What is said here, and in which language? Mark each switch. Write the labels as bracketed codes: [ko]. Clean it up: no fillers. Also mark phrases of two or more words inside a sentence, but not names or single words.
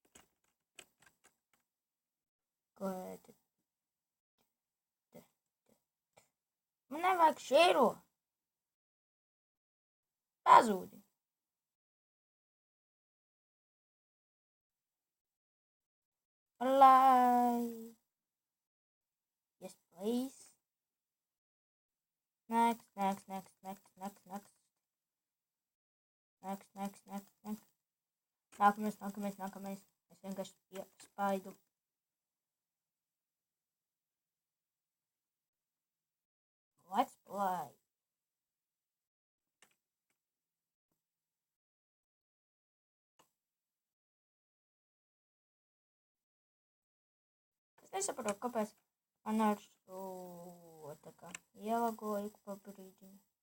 [lv] Man nevajag šēro. Pazūdi. Lai. [en] Yes, please. Next. [lv] Nākamais. Es vienkārši spaidu. [en] Let's play. [lv] Es nesaprotu, kāpēc man ar šo tā kā ielagoju pa brīdiņu.